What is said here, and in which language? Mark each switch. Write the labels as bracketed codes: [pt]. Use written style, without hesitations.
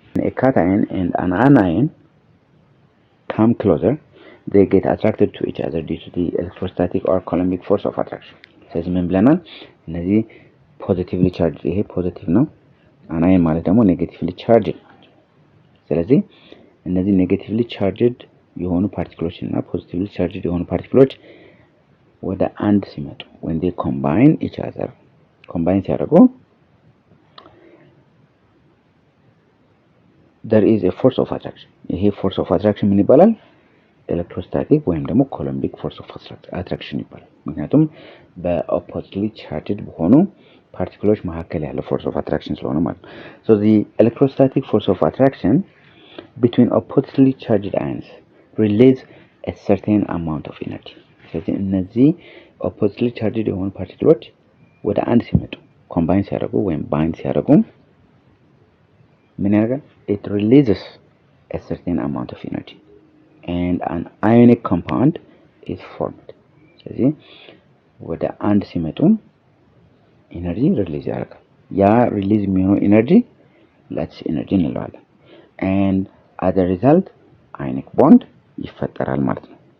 [en] When a cation and an anion come closer, they get attracted to each other due to the electrostatic or coulombic force of attraction. [am] ስለዚህ ምን ብለናል? እነዚህ ፖዚቲቭሊ ቻርጅ ይሄ ፖዚቲቭ ነው፣ አናየን ማለት ደግሞ ኔጌቲቭሊ ቻርጅ ናቸው። ስለዚህ እነዚህ ኔጌቲቭሊ ቻርጅድ የሆኑ ፓርቲክሎች እና ፖዚቲቭሊ ቻርጅድ የሆኑ ፓርቲክሎች ወደ አንድ ሲመጡ [en] when they combine each other [am] combine ሲያደርጉ [en] there is a force of attraction። [am] ይሄ force of attraction ምን ይባላል? ኤሌክትሮስታቲክ ወይም ደግሞ ኮሎምቢክ force of attraction ይባላል። ምክንያቱም በኦፖዚትሊ ቻርጅድ በሆኑ ፓርቲክሎች መካከል ያለ force of attraction ስለሆነ ማለት ነው። [en] so the electrostatic force of attraction between oppositely charged ions release a certain amount of energy። [am] ስለዚህ እነዚህ ኦፖዚትሊ ቻርጅድ የሆኑ ፓርቲክሎች ወደ አንድ ሲመጡ ኮምባይን ሲያደርጉ ወይም ባይንድ ሲያደርጉ ምን ያደርጋል? [en] it releases a certain amount of energy and an ionic compound is formed። [am] ስለዚህ ወደ አንድ ሲመጡ ኢነርጂ ሪሊዝ ያደርጋል። ያ ሪሊዝ የሚሆነው ኢነርጂ ላቲስ ኢነርጂ እንለዋለን። [en] and as a result ionic bond [am] ይፈጠራል ማለት ነው።